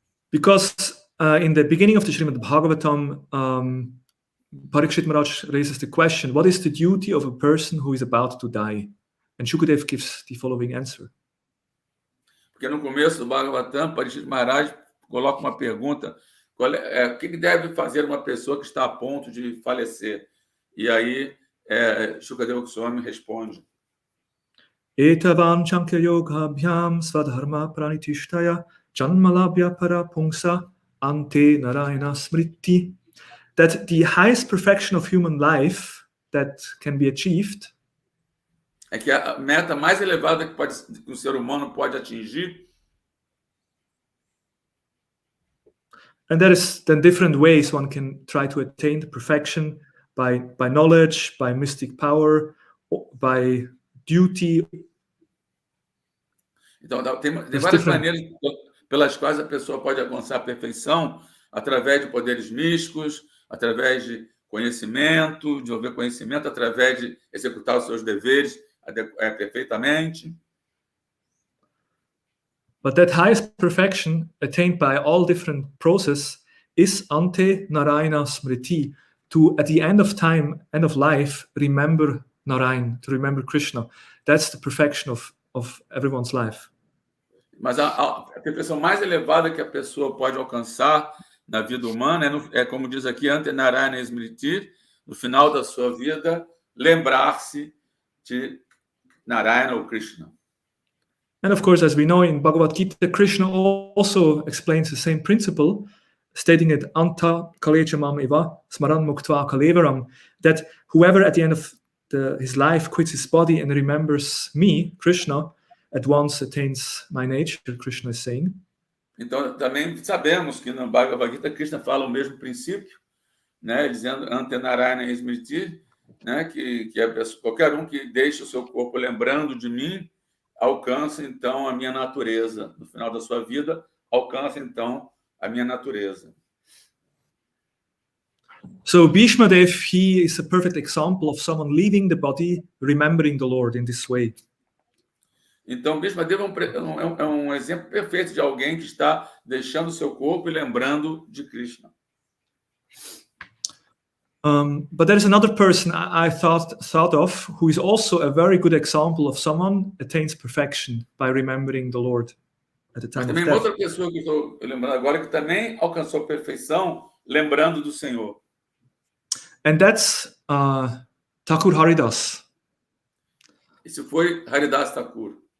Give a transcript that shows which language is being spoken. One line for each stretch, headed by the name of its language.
English: Because in the beginning of the Srimad Bhagavatam, Parikshit Maharaj raises the question, what is the duty of a person who is about to die? And Shukadev gives the following answer.
Portuguese: Porque no começo do Bhagavatam, Parikshit Maharaj coloca uma pergunta, o que deve fazer uma pessoa que está a ponto de falecer? E aí, Shukadeva Goswami responde.
Sanskrit: Etavan chankya yoga bhyam svadharma pranitishtaya janmalabhya parapungsa ante narayana smriti.
English: That the highest perfection of human life that can be achieved
Portuguese: é que a meta mais elevada que o ser humano pode atingir.
English: And there is then different ways one can try to attain the perfection by knowledge, by mystic power, by duty.
Portuguese: Então, tem várias maneiras pelas quais a pessoa pode alcançar a perfeição, através de poderes místicos, através de conhecimento, de desenvolver conhecimento, através de executar os seus deveres perfeitamente.
English: But that highest perfection attained by all different processes is
Sanskrit: ante Narayana Smriti,
English: to at the end of time, end of life, remember Narayan, to remember Krishna. That's the perfection of everyone's life.
Portuguese: Mas a perfeição mais elevada que a pessoa pode alcançar na vida humana é como diz aqui,
Sanskrit: ante Narayana Smriti,
Portuguese: no final da sua vida, lembrar-se de Narayana ou Krishna.
English: And of course, as we know in Bhagavad Gita, Krishna also explains the same principle, stating it
Sanskrit: anta kalejamam eva smaran muktva kalevaram,
English: that whoever at the end of his life quits his body and remembers me, Krishna, at once attains my nature, Krishna is saying.
Portuguese: Então, também sabemos que no Bhagavad Gita, Krishna fala o mesmo princípio, né, dizendo
Sanskrit: ante Narayana Smriti,
Portuguese: né, que qualquer um que deixe o seu corpo lembrando de mim, alcança, então, a minha natureza. No final da sua vida, alcança, então, a minha natureza.
English: So Bhishma Dev, he is a perfect example of someone leaving the body, remembering the Lord in this way.
Portuguese: Então, Krishna é um exemplo perfeito de alguém que está deixando o seu corpo e lembrando de Krishna.
English: But there is another person I thought of who is also a very good example of someone attains perfection by remembering the Lord at the time
Portuguese: Mas também
English: of death.
Portuguese: outra pessoa que estou lembrando agora que também alcançou perfeição lembrando do Senhor.
English: And that's Thakur Haridas.
Portuguese: Esse foi Haridas Thakur.